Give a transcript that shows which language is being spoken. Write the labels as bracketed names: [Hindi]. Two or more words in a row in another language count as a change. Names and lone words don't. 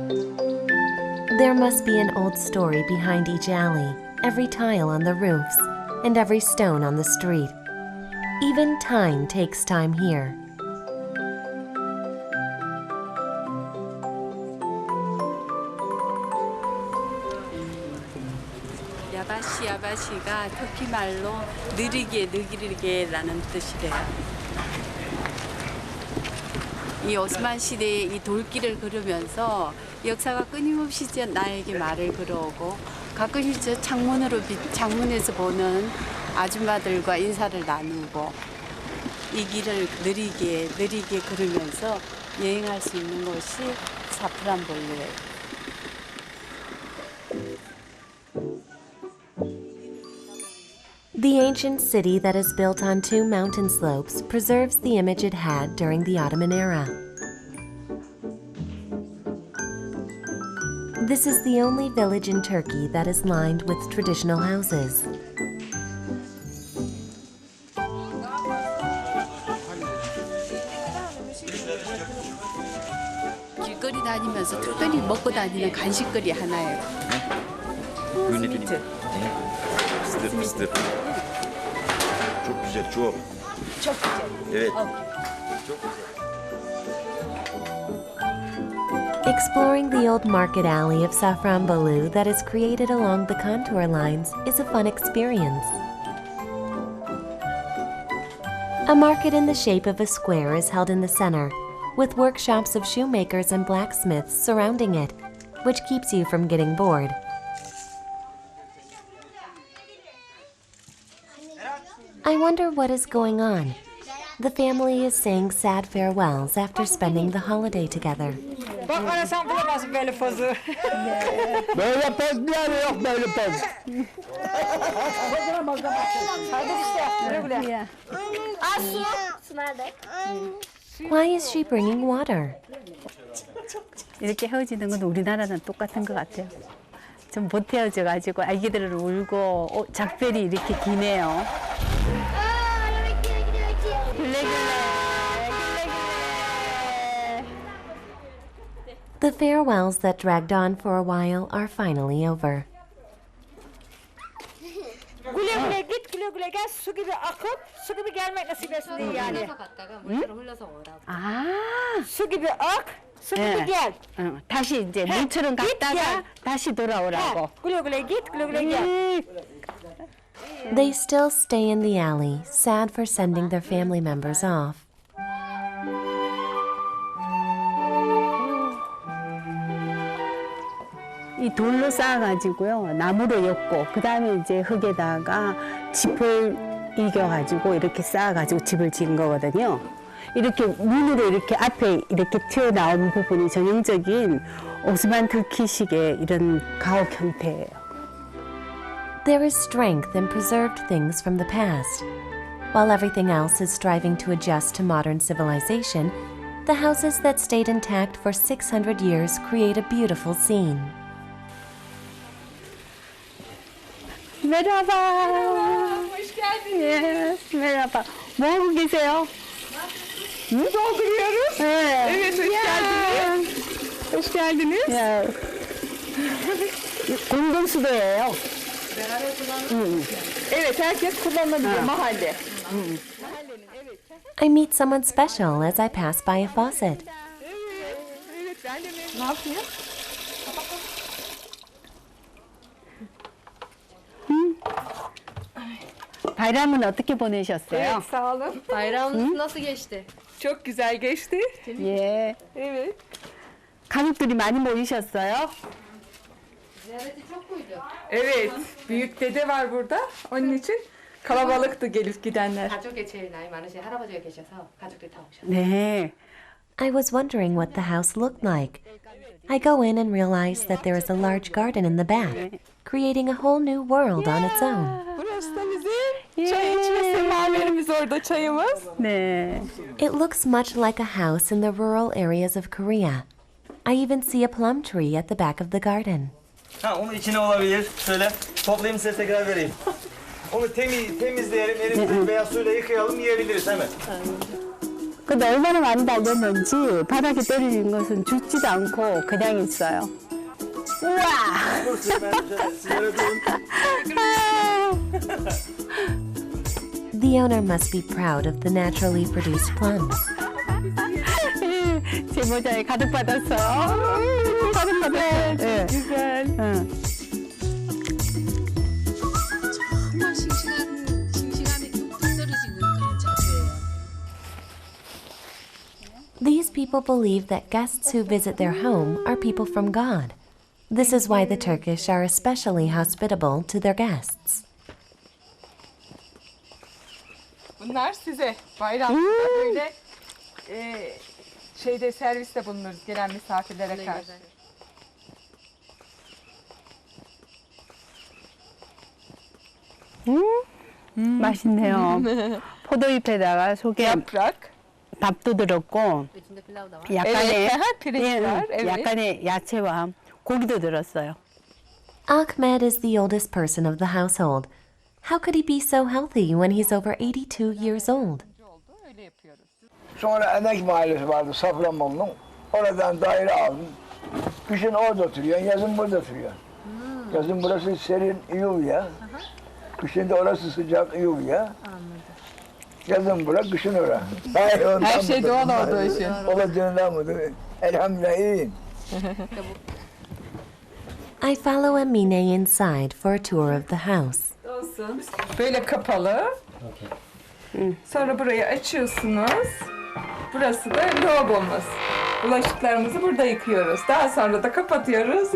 [English] There must be an old story behind each alley, every tile on the roofs, and every stone on the street. Even time takes time here. [Korean] 야바시가 터키 말로 느리게라는 뜻이래요. 이 오스만 시대의 이 돌길을 걸으면서 역사가 끊임없이 나에게 말을 걸어오고 가끔 이제 창문에서 보는 아줌마들과 인사를 나누고 이 길을 느리게 걸으면서 여행할 수 있는 곳이 사프란볼루예요. [English] The ancient city that is built on two mountain slopes preserves the image it had during the Ottoman era. This is the only village in Turkey that is lined with traditional houses. [Korean] 길거리 다니면서 특별히 먹고 다니는 간식거리 하나예요. 스위트. [Turkish] Fıstık. Çok güzel, çok. Çok güzel. Evet. [English] Exploring the old market alley of Safranbolu that is created along the contour lines is a fun experience. A market in the shape of a square is held in the center, with workshops of shoemakers and blacksmiths surrounding it, which keeps you from getting bored. I wonder what is going on. The family is saying sad farewells after spending the holiday together. [Turkish] Bak bana sen bulamazsın böyle pozu. Böyle poz diye yok böyle poz. Hadi işte güle güle. [English] Why is she bringing water? [Korean] 이렇게 헤어지는 건 우리나라는 똑같은 것 같아요. 좀 못 헤어져가지고 아기들을 울고 작별이 이렇게 기네요. [English] The farewells that dragged on for a while are finally over. [Turkish] Güle güle git güle güle gel su gibi akıp su gibi gelmek nasip etsin diye yani. [Korean] 아, [Turkish] Su gibi ak su gibi gel. [Korean] 다시 이제 물처럼 갔다가 다시 돌아오라고. [Turkish] Güle güle git güle güle gel. [English] They still stay in the alley, sad for sending their family members off. [Korean] 이 돌로 쌓아가지고요 나무로 엮고 그 다음에 이제 흙에다가 짚을 이겨가지고 이렇게 쌓아가지고 집을 지은 거거든요. 이렇게 문으로 이렇게 앞에 이렇게 튀어나온 부분이 전형적인 오스만 터키식의 이런 가옥 형태예요. [English] There is strength in preserved things from the past. While everything else is striving to adjust to modern civilization, the houses that stayed intact for 600 years create a beautiful scene. [Korean] 메라바. [Turkish] hoş geldiniz. Merhaba. [Korean] 뭐 하고 계세요? [Turkish] Dolduruyoruz. Evet hoş geldiniz. Hoş geldiniz. [Korean] 야. 공동수도예요. [Turkish] Evet herkes kullanabiliyor mahalle. [English] I meet someone special as I pass by a faucet. [Turkish] Evet ben de ne yapayım? [Korean] bayram은 어떻게 보내셨어요? [Turkish] Evet sağ olun. Bayramınız nasıl geçti? Çok güzel geçti. [Korean] 예. [Turkish] Evet. [Korean] 가족들이 많이 모이셨어요? [Turkish] Ziyareti çok muydu? Evet. Büyük dede var burada. Onun için kalabalıktı gelip gidenler. [Korean] 가족에 제일 나이 많으신 할아버지가 계셔서 가족들이 다 오셨어요. 네. [English] I was wondering what the house looked like. I go in and realize that there is a large garden in the back, creating a whole new world on its own. [Turkish] Burası da bizim çay içme semaverimiz orada çayımız. [Korean] 네. [English] It looks much like a house in the rural areas of Korea. I even see a plum tree at the back of the garden. [Turkish] Ha onun içine olabilir. Şöyle toplayayım size tekrar vereyim. Onu temizleyelim, elimizde beyaz suyla yıkayalım, yiyebiliriz hemen. [Korean] 근데 얼마나 많이 달렸는지 바닥에 떨어진 것은 죽지도 않고 그냥 있어요. 우와! [English] The owner must be proud of the naturally produced plums. [Korean] 제 모자에 가득 받았어. 가득 받았어. 네. 응. 정말 싱싱함이 뚝뚝 떨어지는 그런 자두예요. [English] These people believe that guests who visit their home are people from God. This is why the Turkish are especially hospitable to their guests. [Turkish] Bunlar size bayramda böyle şeyde serviste bulunuruz gelen misafirlere karşı. [Korean] 맛있네요. 포도잎에다가 속에 [Turkish] Yaprak. [Korean] 밥도 들었고 [Turkish] içinde pilav da var. [Korean] 약간의 [Turkish] pirinç var. Evet. [Korean] 약간의 야채와 고기도 들었어요. [English] Ahmed is the oldest person of the household. How could he be so healthy when he's over 82 years old? [Turkish] Öyle yapıyoruz. Sonra Emek Mahallesi vardı Safranbolu'nun. Oradan daire aldım. Kışın orada oturuyorsun, yazın burada oturuyorsun. Yazın burası serin, iyi oluyor. Kışın da orası sıcak, iyi oluyor. Yazın bura, kışın ora. Hayır, ondan Her şey mıdır? doğal olduğu için. Olacağından mıdır? Elhamdülillah iyiyim. [English] I follow Amine inside for a tour of the house. [Turkish] Olsun. Böyle kapalı. Sonra burayı açıyorsunuz. Burası da lavabomuz. Bulaşıklarımızı burada yıkıyoruz. Daha sonra da kapatıyoruz.